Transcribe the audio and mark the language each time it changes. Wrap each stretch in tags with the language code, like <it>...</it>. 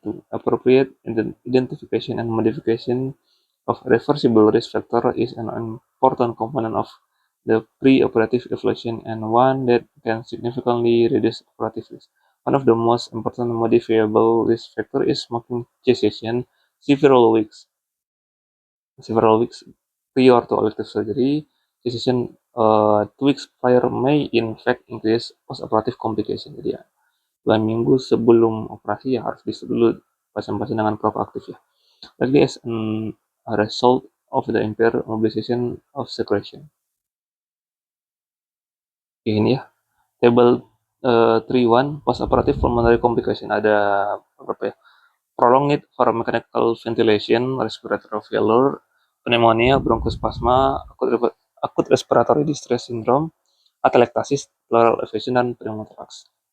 <en>Appropriate identification and modification of reversible risk factor is an important component of the pre-operative evaluation and one that can significantly reduce operative risk. One of the most important modifiable risk factors is smoking cessation several weeks prior to elective surgery. Cessation 2 weeks prior may in fact increase post-operative complication.</en> <id>Jadi ya, 2 minggu sebelum operasi ya harus di-stop dulu pasien-pasien dengan proaktif ya.</id> <en>Likely as a result of the impaired mobilization of secretion.</en> <id>Ini ya,</id> <en>table 3.1 postoperative pulmonary complication</en> <id>ada berapa ya?</id> <en>Prolonged for mechanical ventilation, respiratory failure, pneumonia, bronchospasma, acute respiratory distress syndrome, atelectasis, pleural effusion, dan pneumothorax.</en>